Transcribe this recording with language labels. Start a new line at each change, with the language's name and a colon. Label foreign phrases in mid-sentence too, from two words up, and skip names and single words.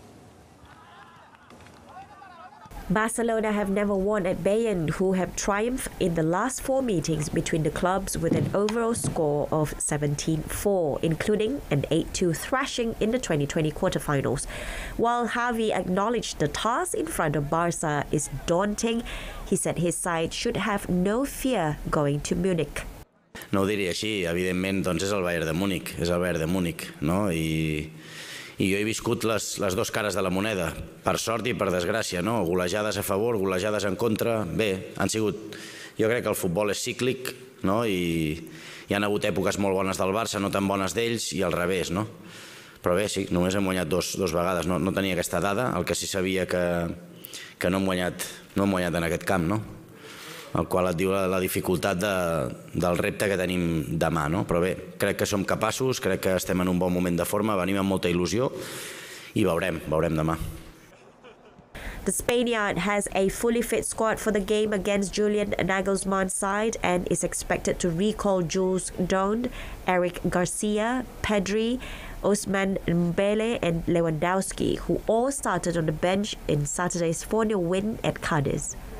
English: Barcelona have never won at Bayern, who have triumphed in the last 4 meetings between the clubs with an overall score of 17-4, including an 8-2 thrashing in the 2020 quarterfinals. While Xavi acknowledged the task in front of Barca is daunting, he said his side should have no fear going to Munich.
Catalan: No ho diria així, evidentment doncs és el Bayern de Múnich, no? I jo he viscut les dues cares de la moneda, per sort i per desgràcia, no? Golejades a favor, golejades en contra. Bé, han sigut... Jo crec que el futbol és cíclic, no? I hi ha hagut èpoques molt bones del Barça, no tan bones d'ells, i al revés, no? Però bé, sí, només hem guanyat dos vegades. No tenia aquesta dada, el que sí sabia que no hem guanyat en aquest camp, no? El qual et diu la dificultat del repte que tenim demà, no? Però bé, crec que som capaços, crec que estem en un bon moment de forma, venim amb molta il·lusió i veurem demà.
English: The Spaniard has a fully fit squad for the game against Julian Nagelsmann's side and is expected to recall Jules Dond, Eric Garcia, Pedri, Ousmane Dembele and Lewandowski, who all started on the bench in Saturday's 4-0 win at Cadiz.